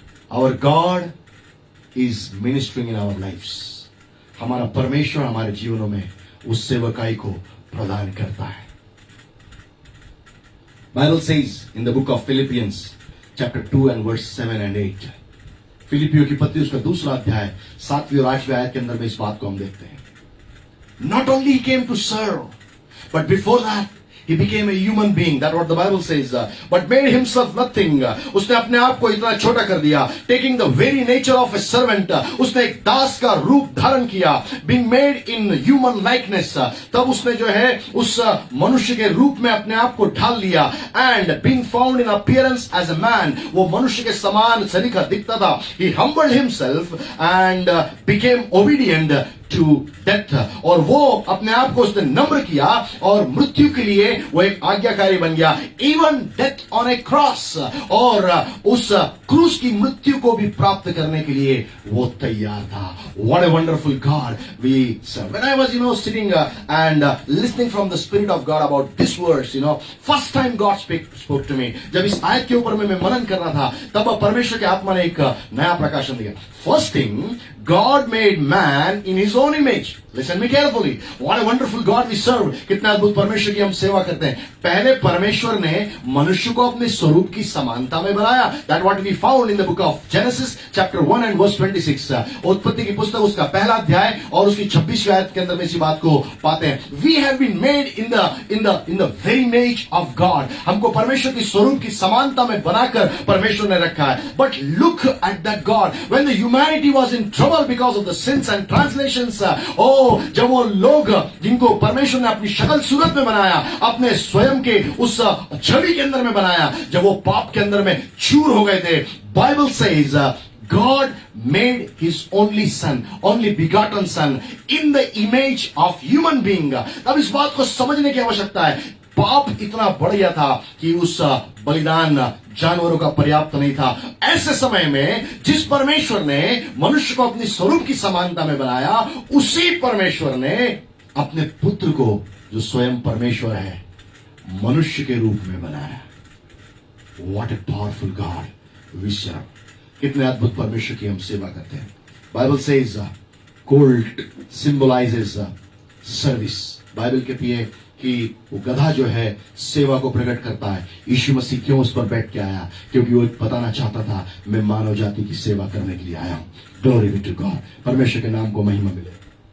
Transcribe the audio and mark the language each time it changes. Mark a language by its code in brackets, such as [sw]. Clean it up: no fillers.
[en] Our God is ministering in our lives। [hi] हमारा परमेश्वर हमारे जीवनों में उस सेवकाई को प्रदान करता है। [en] Bible says in the book of Philippians chapter 2 and verse 7 and 8, [hi] फिलिपियों की पत्री उसका दूसरा अध्याय 7वीं और 8वीं आयत के अंदर में इस बात को हम देखते हैं। [en] Not only he came to serve, but before that He became a human being. That's what the Bible says. But made himself nothing. [hi] उसने अपने आप को इतना छोटा कर दिया. [en] Taking the very nature of a servant. [hi] उसने एक दास का रूप धारण किया. [en] Being made in human likeness. [hi] तब उसने जो है उस मनुष्य के रूप में अपने आप को ढाल लिया. [en] And being found in appearance as a man. [hi] वो मनुष्य के समान शरीर का दिखता था. [en] He humbled himself and became obedient to death. [hi] और वो अपने आप को उसने नम्र किया और मृत्यु के लिए वो एक आज्ञाकारी बन गया. [en] Even death on a cross. [hi] और उस क्रूस की मृत्यु को भी प्राप्त करने के लिए वो तैयार था. [en] What a wonderful God we serve. When I was sitting and listening from the Spirit of God about this verse, first time God spoke to me. [hi] जब इस आयत के ऊपर मैं मनन कर रहा था तब परमेश्वर के आत्मा ने एक नया प्रकाशन दिया. [en] First thing, God made man in his own image. Listen me carefully. What a wonderful God we serve. [hi] कितना अद्भुत परमेश्वर की हम सेवा करते हैं. पहले परमेश्वर ने मनुष्य को अपने स्वरूप की समानता में बनाया. [en] That what we found in the book of Genesis chapter 1 and verse 26. [hi] उत्पत्ति की पुस्तक उसका पहला अध्याय और उसकी 26वीं आयत के अंदर में इसी बात को पाते हैं. [en] We have been made in the very image of God. [hi] हमको परमेश्वर की स्वरूप की समानता में बनाकर परमेश्वर ने रखा है. [en] But look at that God. When the humanity was in trouble because of the sins and translations, [hi] जब वो लोग जिनको परमेश्वर ने अपनी शक्ल सूरत में बनाया, अपने स्वयं के उस छवि के अंदर में बनाया, जब वो पाप के अंदर में चूर हो गए थे, [en] Bible says God made his only son, only begotten son, in the image of human being. [hi] अब इस बात को समझने की आवश्यकता है. पाप इतना बढ़ गया था कि उस बलिदान जानवरों का पर्याप्त नहीं था. ऐसे समय में जिस परमेश्वर ने मनुष्य को अपनी स्वरूप की समानता में बनाया, उसी परमेश्वर ने अपने पुत्र को, जो स्वयं परमेश्वर है, मनुष्य के रूप में बनाया. [en] What a powerful God we serve. [hi] कितने अद्भुत परमेश्वर की हम सेवा करते हैं. [en] Bible says colt symbolizes service. [hi] Bible कहती है कि वो गधा जो है सेवा को प्रकट करता है. यीशु मसीह क्यों उस पर बैठ के आया? क्योंकि वो बताना चाहता था, मैं मानव जाति की सेवा करने के लिए आया हूं. [en] Glory be to God. [hi] परमेश्वर के नाम को महिमा मिले.